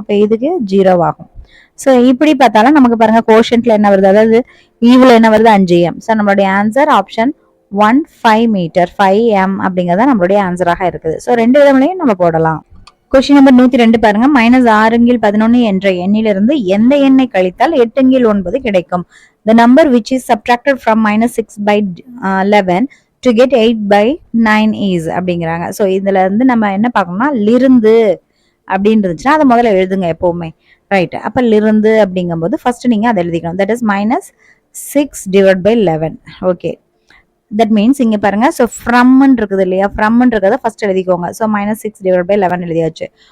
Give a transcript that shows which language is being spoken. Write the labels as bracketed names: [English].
[Tamil] அப்போ இதுக்கு 0 ஆகும். ஸோ இப்படி பார்த்தாலும் நமக்கு பாருங்க கோஷன்ட்ல என்ன வருது, அதாவது ஈவில் என்ன வருது? 5m. ஸோ நம்மளுடைய ஆன்சர் ஆப்ஷன் 5 மீட்டர் 5m அப்படிங்கிறத நம்மளுடைய ஆன்சராக இருக்குது. ஸோ ரெண்டு விதங்களையும் நம்ம போடலாம். கொஸ்டின் நம்பர் 102 பாருங்க. -6/11 என்ற எண்ணிலிருந்து எந்த எண்ணை கழித்தால் 8/9 கிடைக்கும்? [English] The number which is subtracted from -6/11 to get 8/9 is [Tamil] அப்படிங்கிறாங்க. ஸோ இதுல இருந்து நம்ம என்ன பார்க்கணும்னா லிருந்து அப்படின்னு இருந்துச்சுன்னா அதை முதல்ல எழுதுங்க எப்பவுமே. ரைட். அப்ப லிருந்து அப்படிங்கும்போது ஃபர்ஸ்ட் நீங்க அதை எழுதிக்கணும். That is -6/11. Okay, that means இங்க பாருங்க. ஸோ ஃப்ரம்னு இருக்குது இல்லையா? ஃப்ரம்னு இருக்கிறத ஃபர்ஸ்ட் எழுதிக்கோங்க. ஸோ -6/11 எழுதியாச்சு.